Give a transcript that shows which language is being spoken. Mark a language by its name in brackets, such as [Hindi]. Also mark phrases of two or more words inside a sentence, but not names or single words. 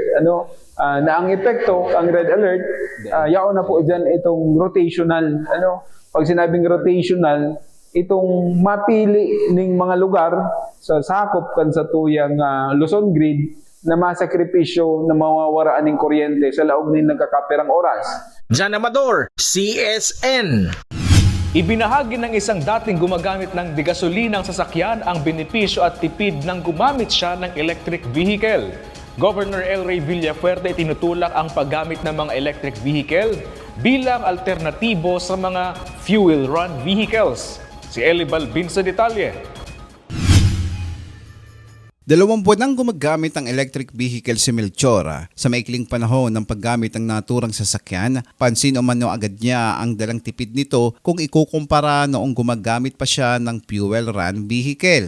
[Bikol] Na ang epekto, ang red alert, yaon na po dyan itong rotational. Pag sinabing rotational, itong mapili ng mga lugar sa sakop kan sa tuyang Luzon Grid na masakripisyo na mawawaraan ng kuryente sa laog ng nagkakapirang oras. Jan Amador, CSN. [Filipino] Ibinahagi ng isang dating gumagamit ng digasolinang sasakyan ang benepisyo at tipid ng gumamit siya ng [English] electric vehicle. [Filipino] Governor El Rey Villafuerte tinutulak ang paggamit ng mga [English] electric vehicle [Filipino] bilang alternatibo sa mga [English] fuel-run vehicles. [Filipino] Si Eli Balbin sa detalye. 20 nang gumagamit ng [English] electric vehicle [Filipino] si Melchor. Sa maikling panahon ng paggamit ng naturang sasakyan, pansin umano agad niya ang dalang tipid nito kung ikukumpara noong gumagamit pa siya ng [English] fuel run vehicle.